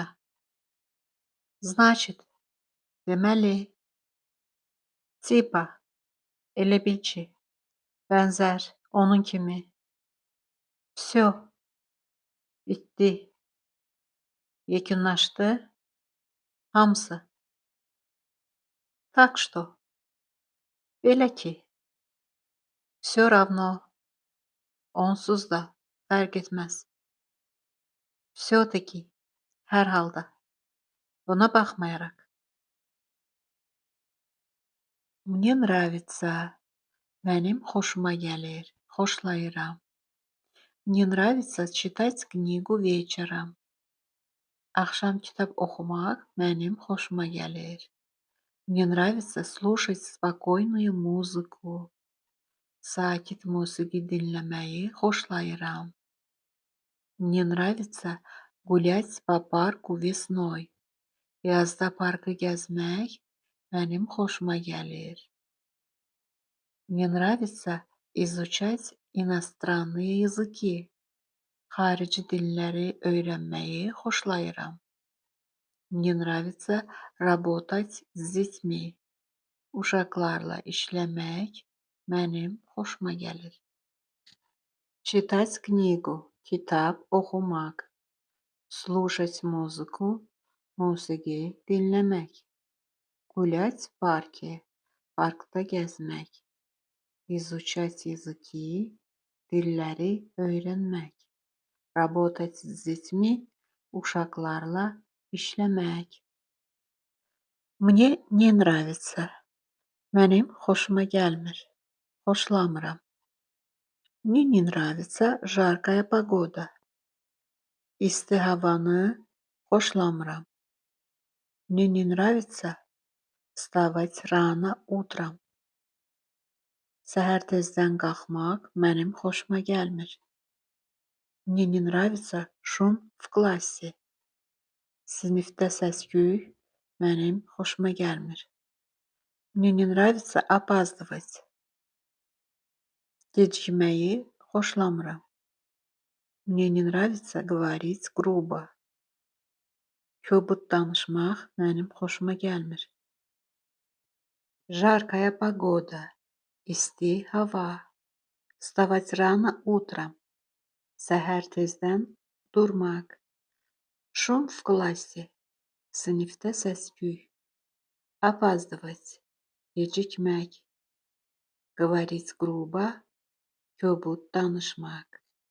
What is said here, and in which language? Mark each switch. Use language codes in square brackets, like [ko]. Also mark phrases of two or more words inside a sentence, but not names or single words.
[az] Значит, deməli. Tipa, elə bil ki, bənzər, onun kimi. Всё, bitdi, yekunlaşdı, hamısı. [ru] Так что, [az] belə ki, [ru] всё равно, [az] onsuz da fərq etməz. Всё-таки, hər halda, buna baxmayaraq. [ru] Мне нравится, [az] mənim xoşuma gəlir, xoşlayıram. [ru] Мне нравится читать книгу вечером. [az] Axşam kitab oxumaq mənim xoşuma gəlir. [ru] Мне нравится слушать спокойную музыку. [az] Sakit musiqi dinləməyi xoşlayıram. [ru] Мне нравится гулять по парку весной. [az] Yazda parkı gəzmək mənim xoşuma gəlir. [ru] Мне нравится изучать иностранные языки. [az] Xarici dilləri öyrənməyi xoşlayıram. [ru] Мне нравится работать с детьми. [az] Uşaqlarla işləmək mənim xoşuma gəlir. [ru] Читать книгу, [az] kitab oxumaq. [ru] Слушать музыку, [az] musiqi dinləmək. [ru] Гулять в парке, [az] parkda gəzmək. [ru] Изучать языки, [az] dilləri öyrənmək. [ru] Работать с детьми, [az] uşaqlarla işləmək. [ru] Мне не нравится. [az] Mənim xoşuma gəlmir, xoşlamıram. [ru] Мне не нравится жаркая погода. [az] İsti havanı xoşlamıram. [ru] Мне не нравится вставать рано утром. [az] Səhər tezdən qalxmaq mənim xoşuma gəlmir. [ru] Мне не нравится шум в классе. [az] Sinifdə səs-küy mənim xoşuma gəlmir. [ru] Мне не нравится опаздывать. [az] Gecikməyi xoşlamıram. [ru] Мне не нравится говорить грубо. [az] Kobud danışmaq mənim xoşuma gəlmir. [ru] Жаркая погода. [az] İsti hava. [ru] Вставать рано утром. [az] Səhər tezdən durmaq. [ru] Шум в классе. [az] Sinifdə səs-küy. [ru] Опаздывать. Gecikmək. Говорить грубо. [az] Kobud danışmaq.